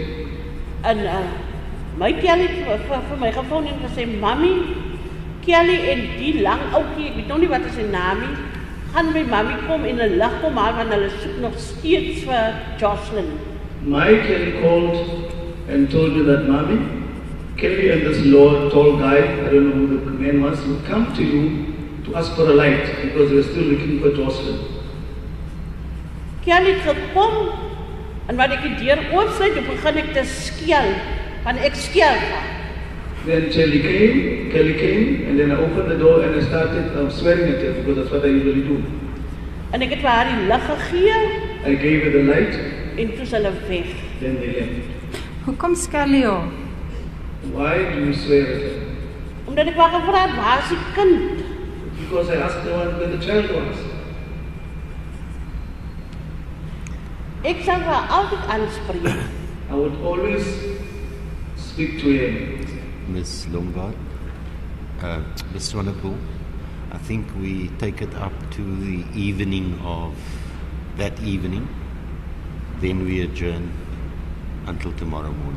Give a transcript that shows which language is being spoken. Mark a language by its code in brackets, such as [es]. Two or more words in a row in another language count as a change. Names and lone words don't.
[af] En my Kelly het vir my gefoon en gesê, Mami, Kelly en die lang oukie, ek weet nog nie wat is sy naam nie, gaan by Mami kom en 'n lig kom haal, want hulle soek nog steeds vir Joshlin. [en] My Kelly called and told me that, Mommy, Kelly and this tall guy, I don't know who the man was, would come to you to ask for a light because they were still looking for Joshlin. [af] Kelly het gekom en wat ek die deur oopsluit, toe begin ek te skel, want ek skel van. [en] Then Kelly came, and then I opened the door and I started swearing at her because that's what I usually do. [af] En ek het vir haar die lig gegee. [en] I gave her the light. [af] En toe is hulle weg. [en] Then they left. [af] Hoekom skel jy? [en] Why do you swear at her? [af] Omdat ek wou gevra het, waar is die kind? [en] Because I asked her where the child was. [af] Ek sal haar altyd aanspreek. [en] I would always speak to her. Ms. Lombard, Ms. Swanepoel, I think we take it up to the evening of that evening, then we adjourn until tomorrow morning.